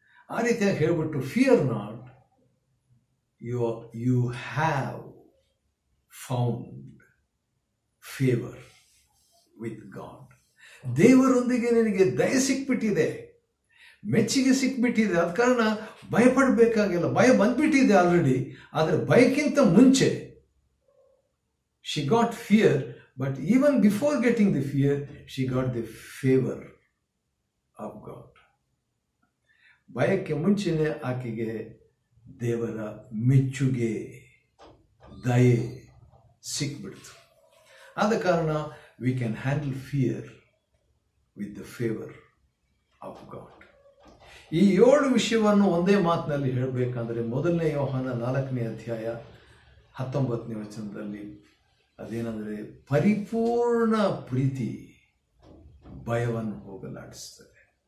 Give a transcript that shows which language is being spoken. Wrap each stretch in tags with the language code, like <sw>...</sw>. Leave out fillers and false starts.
<kn>ಆ ರೀತಿಯಾಗಿ ಹೇಳ್ಬಿಟ್ಟು,</kn> <en>Fear not, you have found favour with God.</en> <kn>ದೇವರೊಂದಿಗೆ ನಿನಗೆ ದಯೆ ಸಿಕ್ಬಿಟ್ಟಿದೆ, ಮೆಚ್ಚುಗೆ ಸಿಕ್ಬಿಟ್ಟಿದೆ. ಆದ ಕಾರಣ ಭಯಪಡಬೇಕಾಗಿಲ್ಲ. ಭಯ ಬಂದ್ಬಿಟ್ಟಿದೆ ಆಲ್ರೆಡಿ, ಆದರೆ ಭಯಕ್ಕಿಂತ ಮುಂಚೆ</kn> <en>she got fear, but even before getting the fear, she got the favor of God.</en> <kn>ಭಯಕ್ಕೆ ಮುಂಚೆನೆ ಆಕೆಗೆ ದೇವರ ಮೆಚ್ಚುಗೆ, ದಯೆ ಸಿಕ್ಬಿಡ್ತು. ಆದ ಕಾರಣ</kn> <en>we can handle fear with the favor of God.</en> <kn>ಈ 7 ವಿಷಯವನ್ನು ಒಂದೇ ಮಾತಿನಲ್ಲಿ ಹೇಳಬೇಕಂದ್ರೆ, 1ನೇ ಯೋಹಾನ 4ನೇ ಅಧ್ಯಾಯ 19ನೇ ವಚನದಲ್ಲಿ ಅದೇನೆಂದರೆ, ಪರಿಪೂರ್ಣ ಪ್ರೀತಿ ಭಯವನ್ನು ಹೋಗಲಾಡಿಸ್ತದೆ.</kn>